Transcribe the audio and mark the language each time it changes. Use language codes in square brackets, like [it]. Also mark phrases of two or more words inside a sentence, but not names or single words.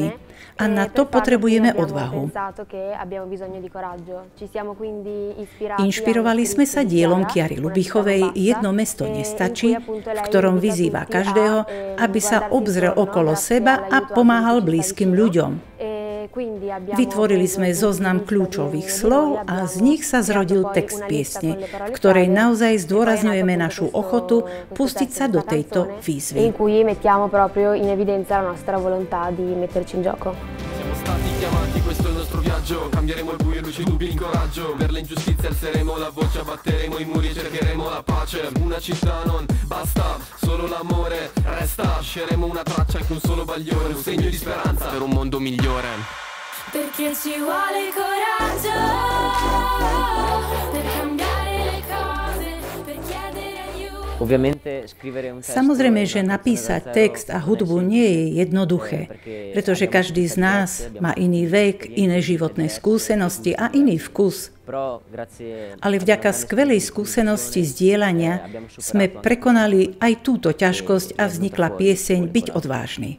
[sk] A na to potrebujeme odvahu. Inšpirovali sme sa dielom Chiary Lubichovej Jedno mesto nestačí, v ktorom vyzýva každého, aby sa obzrel okolo seba a pomáhal blízkym ľuďom. Vytvorili sme zoznam kľúčových slov a z nich sa zrodil text piesne, v ktorej naozaj zdôrazňujeme našu ochotu pustiť sa do tejto výzvy. [it] Chiamati, questo è il nostro viaggio, cambieremo il buio e luci dubbi in coraggio, per le ingiustizie alzeremo la voce, abbatteremo i muri e cercheremo la pace, una città non basta, solo l'amore resta, lasceremo una traccia anche un solo bagliore, un segno di speranza per un mondo migliore. Perché ci vuole coraggio per cambiare le cose, per chiedere aiuto. [sk] Samozrejme, že napísať text a hudbu nie je jednoduché, pretože každý z nás má iný vek, iné životné skúsenosti a iný vkus. Ale vďaka skvelej skúsenosti zdieľania sme prekonali aj túto ťažkosť a vznikla pieseň Byť odvážny.